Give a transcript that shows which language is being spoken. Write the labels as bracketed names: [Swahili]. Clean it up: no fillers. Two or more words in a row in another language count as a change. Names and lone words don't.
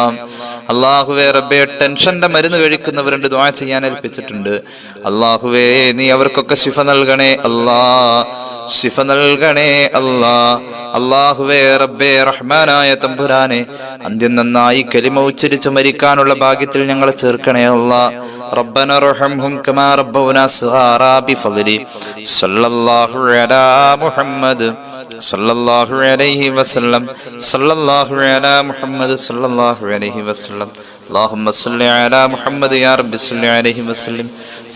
[Malayalam] അള്ളാഹുവേ റബ്ബേ ടെൻഷന്റെ മരുന്ന് കഴിക്കുന്നവരുണ്ട് ദുആ ചെയ്യാൻ ഏൽപ്പിച്ചിട്ടുണ്ട്. അള്ളാഹുവേ നീ അവർക്കൊക്കെ ശിഫ നൽകണേ അല്ലാ. ശിഫ നൽകണേ അല്ലാ. അള്ളാഹുവേ റബ്ബേ റഹ്മാനായ തമ്പുരാനെ അന്ത്യം നന്നായി കലിമ ഉച്ചരിച്ച് മരിക്കാനുള്ള ഭാഗ്യത്തിൽ ഞങ്ങളെ ചേർക്കണേ അല്ലാ. [Arabic] ربنا ارحمهم كما ربونا صغارا بفضل صلى الله على محمد صلى الله عليه وسلم صلى الله على محمد صلى الله عليه وسلم اللهم صل على محمد يا رب صل عليه وسلم.